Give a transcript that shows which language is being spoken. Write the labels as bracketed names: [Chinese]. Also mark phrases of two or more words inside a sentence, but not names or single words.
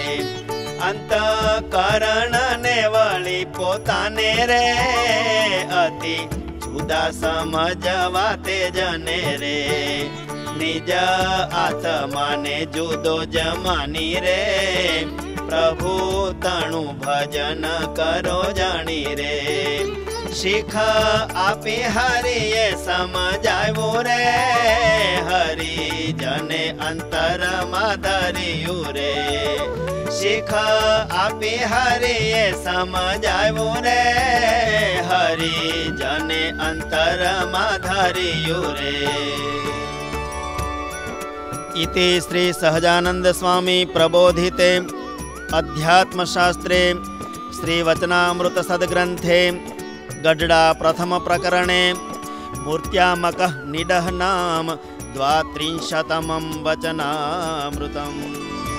[Gujarati] અંતઃકરણને વળી પોતાને રે, અતિ જુદા સમજવા તે જને રે, નિજ આત્માને જુદો જમાની રે, પ્રભુ તણુ ભજન કરો જાણી રે, શીખ આપી હરિએ સમજાવ્યું રે, હરિજને અંતરમાં ધર્યું રે, શીખ આપી હરિએ સમજાવ્યું રે, હરિજને અંતરમાં ધર્યું રે. [Sanskrit] इति श्री सहजानंद स्वामी प्रबोधिते अध्यात्मशास्त्रे श्रीवचनामृत सद्ग्रंथे गड्डा प्रथम प्रकरणे मूर्त्यामकः निडः नाम 32 वचनामृतम्.